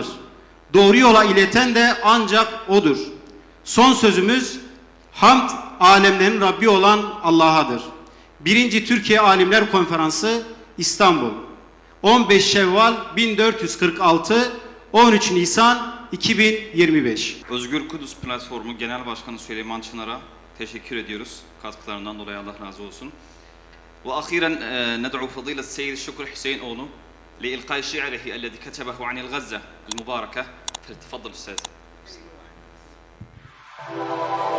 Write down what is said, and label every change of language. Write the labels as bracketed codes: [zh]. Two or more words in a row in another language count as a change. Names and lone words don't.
[tr] Doğru yola ileten de ancak O'dur. Son sözümüz hamd alemlerin Rabbi olan Allah'adır. 1. Türkiye Alimler Konferansı İstanbul 15 Şevval 1446, 13 Nisan 2025. Özgür Kudüs Platformu Genel Başkanı Süleyman Çınar'a teşekkür ediyoruz. Katkılarından dolayı Allah razı olsun. [ar] وأخيرا ندعو فضيلة السيد الشكر حسين أونو لإلقاء شعره الذي كتبه عن الغزة المباركة. فليتفضل أستاذ.